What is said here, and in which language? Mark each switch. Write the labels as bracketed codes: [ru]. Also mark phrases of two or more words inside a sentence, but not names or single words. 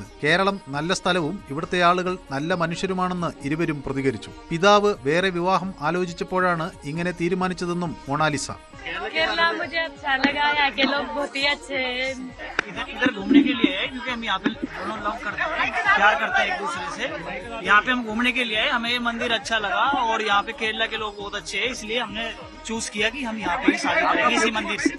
[ml] കേരളം നല്ല സ്ഥലവും ഇവിടുത്തെ ആളുകൾ നല്ല മനുഷ്യരുമാണെന്ന് ഇരുവരും പ്രതികരിച്ചു. പിതാവ് വേറെ വിവാഹം ആലോചിച്ചപ്പോഴാണ് ഇങ്ങനെ തീരുമാനിച്ചതെന്നും മൊണാലിസ. [hi] केरला मुझे अच्छा लगा, यहाँ के लोग बहुत ही अच्छे हैं। इधर घूमने के लिए है क्योंकि हम यहाँ पे दोनों लव करते हैं, प्यार करते हैं एक दूसरे से। यहाँ पे हम घूमने के लिए हमें ये मंदिर अच्छा लगा और यहाँ पे केरला के लोग बहुत अच्छे हैं, इसलिए हमने चूज किया कि हम यहाँ पे ही शादी करेंगे इसी मंदिर से।